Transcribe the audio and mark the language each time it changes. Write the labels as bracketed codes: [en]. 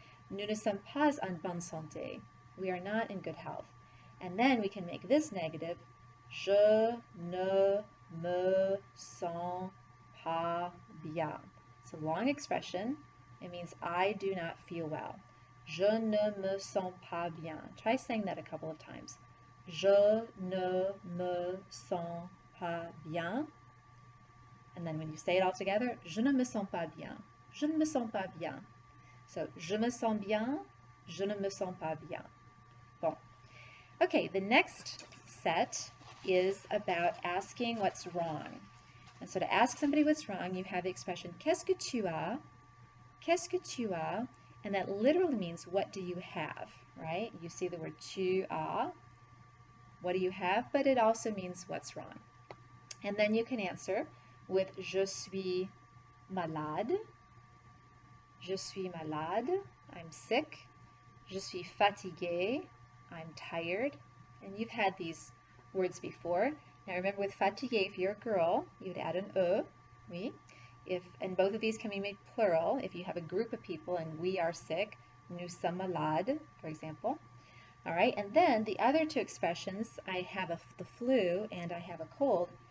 [fr] Nous ne sommes pas en bonne santé. [en] We are not in good health. And then we can make this negative. [fr] Je ne me sens pas bien. [en] It's a long expression. It means I do not feel well. [fr] Je ne me sens pas bien. [en] Try saying that a couple of times. [fr] Je ne me sens pas bien. [en] And then when you say it all together, [fr] je ne me sens pas bien. [en] Je ne me sens pas bien. [fr] So, je me sens bien, je ne me sens pas bien. Bon. [en] Okay, the next set is about asking what's wrong. And so to ask somebody what's wrong, you have the expression [fr] qu'est-ce que tu as? Qu'est-ce que tu as? [en] And that literally means what do you have, right? You see the word tu as, what do you have? But it also means what's wrong. And then you can answer with [fr] je suis malade. Je suis malade, [en] I'm sick. [fr] Je suis fatigué, [en] I'm tired. And you've had these words before. Now remember with fatigué, if you're a girl, you would add an e, oui. And both of these can be made plural. If you have a group of people and we are sick, [fr] nous sommes malades, [en] for example. All right, and then the other two expressions, I have the flu and I have a cold.